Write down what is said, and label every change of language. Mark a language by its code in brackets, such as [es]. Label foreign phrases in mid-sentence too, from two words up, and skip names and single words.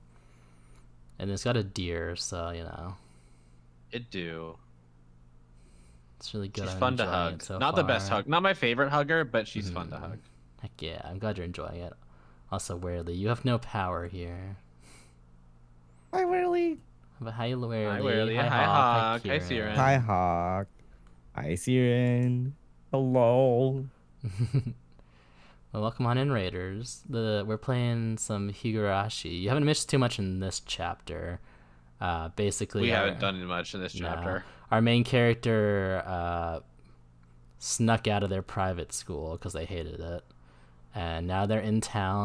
[en] and it's got a deer, so you know It do. it's really good. She's I'm fun to enjoying hug. it so Not the best far. hug. Not my favorite hugger, but she's fun to Mhm. hug. Heck yeah, I'm glad you're enjoying it. Also, Warely, you have no power here. Hi, Whirly. But hi, Warely. Hi, Warely. Hi, Hi, Hawk. Hi, Hawk. Hi, Kieran. Siren. Hi, Hawk. Hi, Siren. Hello. Well, welcome on in, Raiders. We're playing some Higurashi. You haven't missed too much in this chapter. Basically, We haven't done much in this nah, chapter. our main character snuck out of their private school because they hated it, and now they're in town.